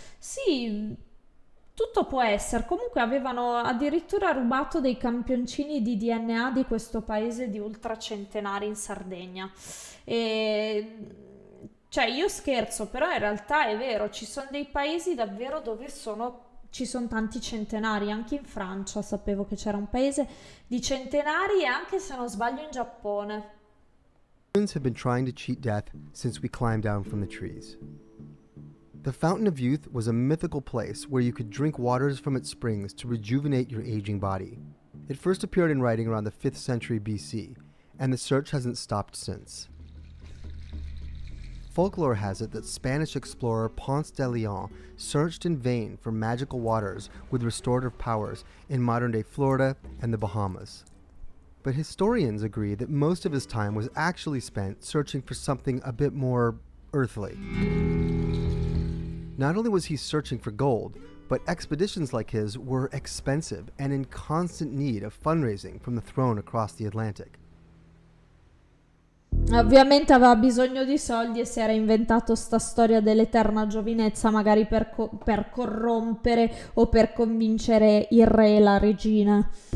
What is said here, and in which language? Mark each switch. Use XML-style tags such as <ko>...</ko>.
<it>Sì, tutto può essere, comunque avevano addirittura rubato dei campioncini di DNA di questo paese di ultracentenari in Sardegna. E cioè io scherzo, però in realtà è vero, ci sono dei paesi davvero dove ci sono tanti centenari, anche in Francia sapevo che c'era un paese di centenari e anche se non sbaglio in Giappone.</it> <en>Humans have been trying to cheat death since we climbed down from the trees. The Fountain of Youth was a mythical place where you could drink waters from its springs to rejuvenate your aging body. It first appeared in writing around the 5th century BC, and the search hasn't stopped since. Folklore has it that Spanish explorer Ponce de Leon searched in vain for magical waters with restorative powers in modern-day Florida and the Bahamas. But historians agree that most of his time was actually spent searching for something a bit more earthly. Not only was he searching for gold, but expeditions like his were expensive and in constant need of fundraising from the throne across the Atlantic.</en> <it>Ovviamente aveva bisogno di soldi e si era inventato sta storia dell'eterna giovinezza, magari per corrompere o per convincere il re e la regina.</it>